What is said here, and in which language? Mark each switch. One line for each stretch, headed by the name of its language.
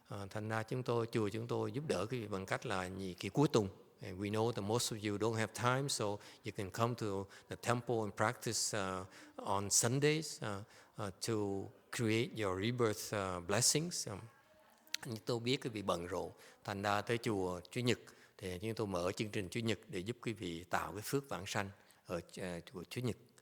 Vietnamese: Thành ra chùa chúng tôi giúp đỡ quý vị bằng cách là kỳ cuối tuần.
English: And we know that most of you don't have time, so you can come to the temple and practice on Sundays to create your rebirth blessings.
Vietnamese: Chúng tôi biết quý vị bận rộn, thành ra tới chùa Chủ nhật thì chúng tôi mở chương trình Chủ nhật để giúp quý vị tạo cái phước vãng sanh ở chùa Chủ nhật.